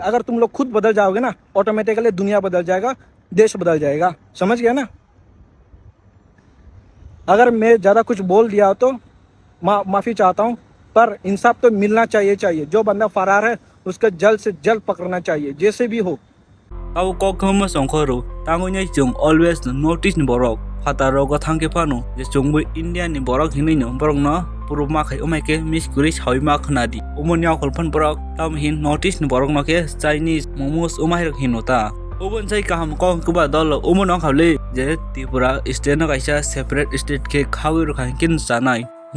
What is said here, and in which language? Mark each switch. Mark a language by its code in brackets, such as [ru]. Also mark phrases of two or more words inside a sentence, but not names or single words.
[hi] अगर तुम लोग खुद बदल जाओगे ना, ऑटोमेटिकली दुनिया बदल जाएगा, देश बदल जाएगा। समझ गया ना? अगर मैं ज़्यादा कुछ बोल दिया तो माफ़ी चाहता हूँ, पर इंसाफ तो मिलना चाहिए। जो बंदा फरार है उसको जल्द से जल्द पकड़ना चाहिए, जैसे भी हो। [trp] Kau kok kamu songkoro, tangunya jung always notice ni borok. Fata rogo thangke pano, je jungbu India ni borok hini no borok no puru makai umake miss kuris hawi mak nadi. Umunya kolpan borok tam hin notice ni borok no ke [en] Chinese momos [trp] umahir hinota. Ubun sai kaham kong kuba dolo umun ang kawle je Tripura state no kaisa separate state ke khawi ro kan kin sanai.